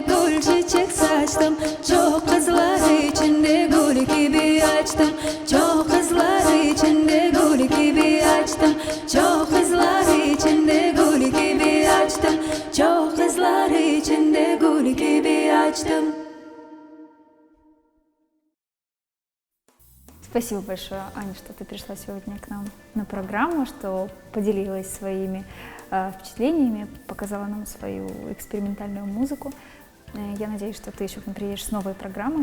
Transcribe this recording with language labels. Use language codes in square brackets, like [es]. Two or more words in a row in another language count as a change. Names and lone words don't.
[tr] gül çiçek saçtım Çok kızlar içinde gül gibi açtım Çok kızlar içinde gül gibi açtım Çok kızlar içinde gül gibi açtım Çok kızlar içinde gül gibi açtım [ru] Спасибо большое, Аня, что ты пришла сегодня к нам на программу, что поделилась своими впечатлениями, показала нам свою экспериментальную музыку. Я надеюсь, что ты еще к нам приедешь с новой программой.